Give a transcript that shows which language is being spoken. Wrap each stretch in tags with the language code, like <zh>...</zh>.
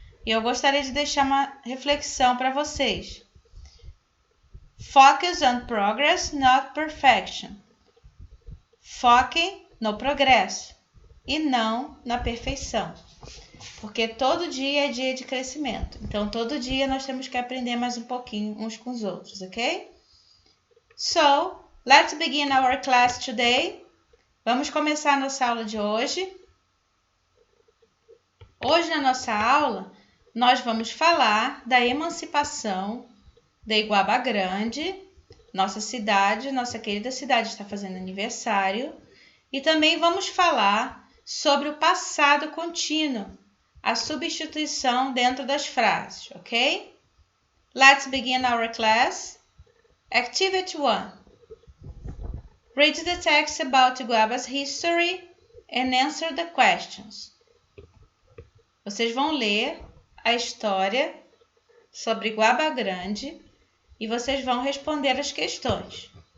<pt>E eu gostaria de deixar uma reflexão para vocês.</pt> <en>Focus on progress, not perfection.</en> <pt>Foquem no progresso e não na perfeição. Porque todo dia é dia de crescimento. Então, todo dia nós temos que aprender mais um pouquinho uns com os outros, ok?</pt> <en>So, let's begin our class today.</en> <pt>Vamos começar a nossa aula de hoje. Hoje, na nossa aula, nós vamos falar da emancipação da Iguaba Grande. Nossa cidade, nossa querida cidade está fazendo aniversário. E também vamos falar sobre o passado contínuo, a substituição dentro das frases, ok?</pt> <en>Let's begin our class. Activity 1. Read the text about Iguaba's history and answer the questions.</en> <pt>Vocês vão ler a história sobre Iguaba Grande e vocês vão responder as questões.</pt>